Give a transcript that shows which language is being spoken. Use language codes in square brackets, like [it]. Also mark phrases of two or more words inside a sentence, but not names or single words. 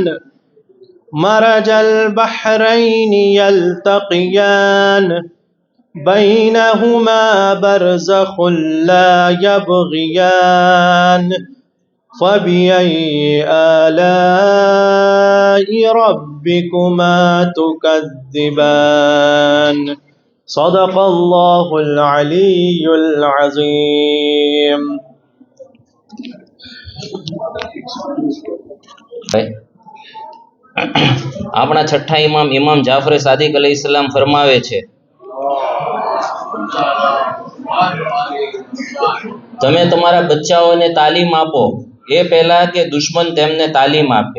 [ar] مرج البحرين يلتقيان بينهما برزخ لا يبغيان. فبأي آلاء ربكما تكذبان. صدق الله العلي العظيم. [gu] આપણા છઠ્ઠા ઇમામ જાફર સાદિક અલૈહિસ્સલામ ફરમાવે છે, તમે તમારા બચ્ચાઓને તાલીમ આપો એ પહેલા કે દુશ્મન તેમને તાલીમ આપે.